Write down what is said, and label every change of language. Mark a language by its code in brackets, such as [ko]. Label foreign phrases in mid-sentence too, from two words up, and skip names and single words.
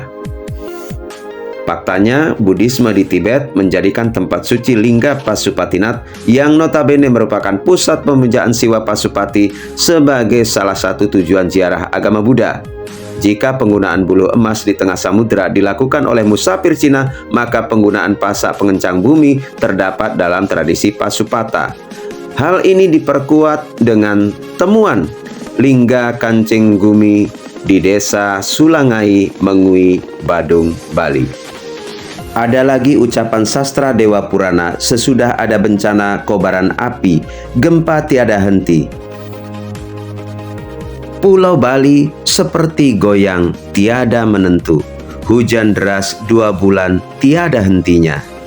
[id] Faktanya, Buddhisme di Tibet menjadikan tempat suci Lingga Pasupatinath yang notabene merupakan pusat pemujaan Siwa Pasupati sebagai salah satu tujuan ziarah agama Buddha. Jika penggunaan buluh emas di tengah samudra dilakukan oleh musafir Cina, maka penggunaan pasak pengencang bumi terdapat dalam tradisi Pasupata. Hal ini diperkuat dengan temuan Lingga Kancing Gumi di desa Sulangai, Mengui, Badung, Bali. Ada lagi ucapan sastra Dewa Purana sesudah ada bencana kobaran api, gempa tiada henti. Pulau Bali seperti goyang tiada menentu, hujan deras 2 bulan tiada hentinya.